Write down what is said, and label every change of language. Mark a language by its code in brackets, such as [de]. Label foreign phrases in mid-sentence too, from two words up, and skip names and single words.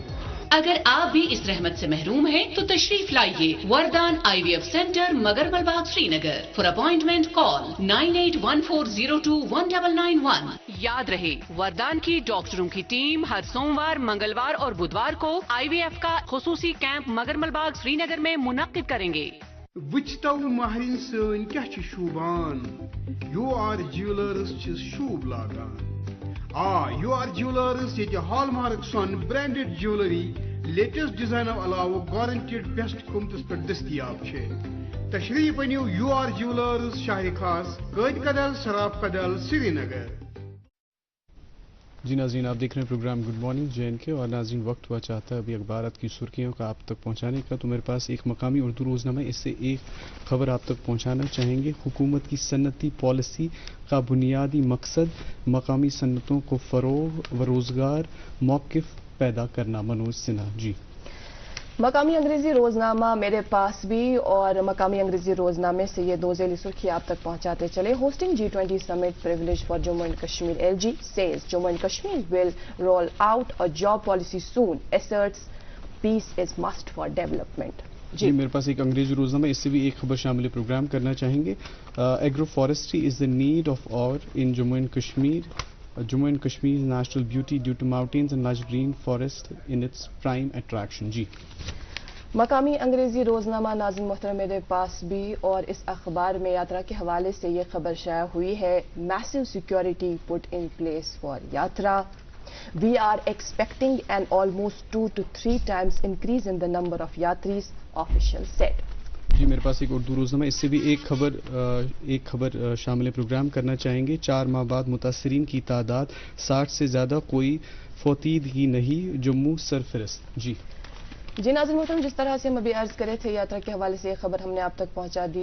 [ur] اگر آپ بھی اس رحمت سے محروم ہیں تو تشریف لائیے وردان آئی وی ایف سینٹر مگرمل باغ سرینگر. [en] For appointment call 9814021991. [ur] یاد رہے، وردان کی ڈاکٹروں کی ٹیم ہر سوموار، منگلوار اور بدھوار کو آئی وی ایف کا خصوصی کیمپ مگرمل باغ سرینگر میں منعقد کریں گے. [ks] وچتو مہرین سن کیا شوبان یو آر جیولرز شوب لاگان یو آر جیولرز یہ ہال مارک سون [en] branded jewellery latest design [ks] علاوہ [en] guaranteed best [ks] قیمتس پہ دستیاب تشریف انیو یو آر جیولرز شاہ خاص قید کدل سراب کدل سری نگر. [ur] جی ناظرین، آپ دیکھ رہے ہیں پروگرام گڈ مارننگ جے کے، اور ناظرین وقت ہوا چاہتا ہے ابھی اخبارات کی سرخیوں کا آپ تک پہنچانے کا. تو میرے پاس ایک مقامی اردو روزنامہ اس سے ایک خبر آپ تک پہنچانا چاہیں گے. حکومت کی صنعتی پالیسی کا بنیادی مقصد مقامی صنعتوں کو فروغ و روزگار موقف پیدا کرنا. منوج سنہا. جی مقامی انگریزی روزنامہ میرے پاس بھی اور مقامی انگریزی روزنامے سے یہ دو ذیلی سرخی آپ تک پہنچاتے چلے. [en] Hosting G20 summit privilege for Jammu and Kashmir. LG says Jammu and Kashmir will roll out a job policy soon, asserts peace is must for development. [ur] جی میرے پاس ایک انگریزی روزنامہ اس سے بھی ایک خبر شامل پروگرام کرنا چاہیں گے. [en] Agro forestry is the need of hour in Jammu and Kashmir. Jammu and Kashmir's natural beauty due to mountains and lush green forest in its prime attraction. [ur] جی مقامی انگریزی روزنامہ ناظرین محترم میرے پاس بھی اور اس اخبار میں یاترا کے حوالے سے یہ خبر شائع ہوئی ہے. [en] Massive security put in place for Yatra. We are expecting an almost 2 to 3 times increase in the number of yatris, official said. [ur] جی میرے پاس ایک اردو روزنامہ اس سے بھی ایک خبر شامل پروگرام کرنا چاہیں گے. 4 ماہ بعد متاثرین کی تعداد 60 سے زیادہ، کوئی فوتیدگی نہیں، جموں سرفرست. جی ناظرین محترم، جس طرح سے ہم ابھی عرض کرے تھے یاترا کے حوالے سے یہ خبر ہم نے آپ تک پہنچا دی.